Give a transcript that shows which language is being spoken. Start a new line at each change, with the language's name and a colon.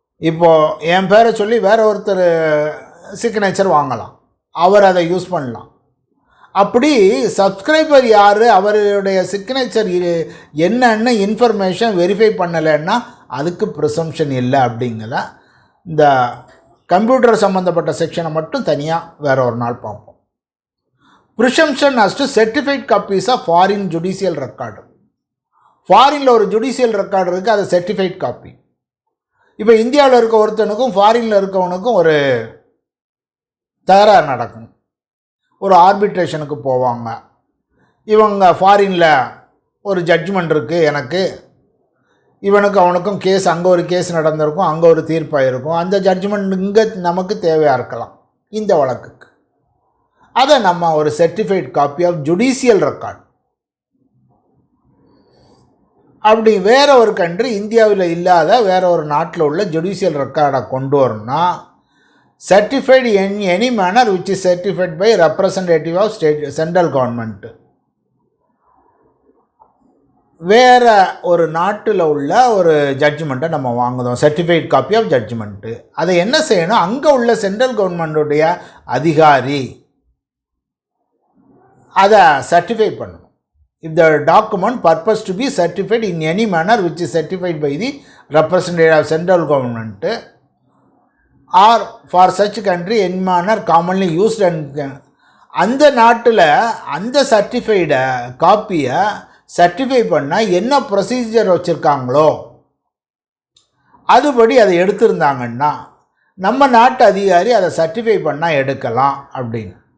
Tamil: இப்போது என் பேரை சொல்லி வேறு ஒருத்தர் சிக்னேச்சர் வாங்கலாம், அவர் அதை யூஸ் பண்ணலாம். அப்படி சப்ஸ்கிரைபர் யார், அவருடைய சிக்னேச்சர் என்னென்ன இன்ஃபர்மேஷன் வெரிஃபை பண்ணலைன்னா அதுக்கு ப்ரிசம்ஷன் இல்லை அப்படிங்கிற இந்த கம்ப்யூட்டர் சம்மந்தப்பட்ட செக்ஷனை மட்டும் தனியாக வேறு ஒரு நாள் பார்ப்போம்.
English: Presumption as to certified copies of foreign judicial record.
Tamil: ஃபாரினில் ஒரு ஜுடிஷியல் ரெக்கார்டு இருக்குது, அது சர்டிஃபைட் காப்பி. இப்போ இந்தியாவில் இருக்க ஒருத்தனுக்கும் ஃபாரினில் இருக்கவனுக்கும் ஒரு தகராறு நடக்கும். ஒரு ஆர்பிட்ரேஷனுக்கு போவாங்க. இவங்க ஃபாரினில் ஒரு ஜட்ஜ்மெண்ட் இருக்குது எனக்கு, இவனுக்கு அவனுக்கும் கேஸ், அங்கே ஒரு கேஸ் நடந்திருக்கும், அங்கே ஒரு தீர்ப்பாயிருக்கும். அந்த ஜட்ஜ்மெண்ட் இங்கே நமக்கு தேவையாக இருக்கலாம் இந்த வழக்குக்கு. அதை நம்ம ஒரு certified copy of judicial record, அப்படி வேறு ஒரு கண்ட்ரி இந்தியாவில் இல்லாத வேறு ஒரு நாட்டில் உள்ள ஜுடிஷியல் ரெக்கார்டை கொண்டு வரணும்னா
English: certified in any manner which is certified by representative of state central government.
Tamil: வேறு ஒரு நாட்டில் உள்ள ஒரு ஜட்ஜ்மெண்ட்டை நம்ம வாங்குதோம், சர்டிஃபைட் காப்பி ஆஃப் ஜட்ஜ்மெண்ட்டு. அதை என்ன செய்யணும், அங்கே உள்ள சென்ட்ரல் கவர்மெண்ட்டுடைய அதிகாரி அதை சர்டிஃபை பண்ணணும்.
English: If the document purpose to be certified in any manner which is certified by the representative of central government, or for such country in manner commonly used and
Tamil: அந்த நாட்டில் அந்த சர்டிஃபைடை காப்பியை சர்டிஃபை பண்ணால் என்ன procedure வச்சுருக்காங்களோ அதுபடி அதை எடுத்திருந்தாங்கன்னா நம்ம நாட்டு அதிகாரி அதை சர்டிஃபை பண்ணால் எடுக்கலாம் அப்படின்னு.